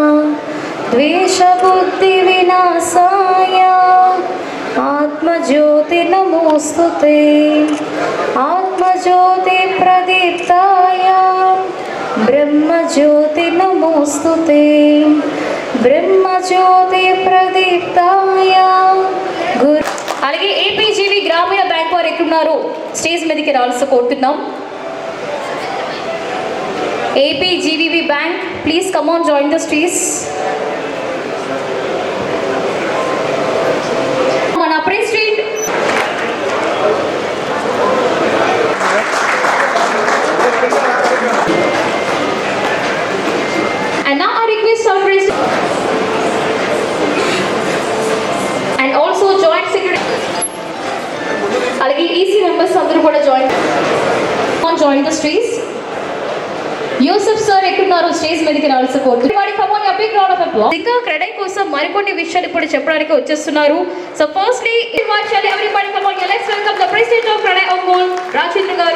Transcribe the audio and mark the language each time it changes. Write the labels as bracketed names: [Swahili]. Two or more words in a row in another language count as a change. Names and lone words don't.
[Sanskrit] द्वेषबुद्धिविनाशाय आत्मज्योति नमोस्तुते आत्मज्योति प्रदीप्ताय ब्रह्मज्योति नमोस्तुते ब्रह्मज्योति प्रदीप्ताय गुरु. [Telugu] అలాగే ఏపీజీవి గ్రామీణ బ్యాంక్ వారు ఎక్కడున్నారు స్టేజ్ మీదకి రావాల్సి కోరుతున్నాం. [English] APGVB bank please come on join the stage. మన press street and now I request our president and also joint secretary అలాగే EC members [Telugu] అందరూ కూడా [English] join the streets. [Telugu] యూసఫ్ సార్ ఎక్కడున్నారు స్టేజ్ మీదకి రావాల్సి కోరుతున్నారు. ఇంకా క్రెడై కోసం మరికొన్ని విషయాలు ఇప్పుడు చెప్పడానికి వచ్చేస్తున్నారు. [English] so firstly everybody come on, let's welcome the president of CREDAI Ongole Rajendra garu.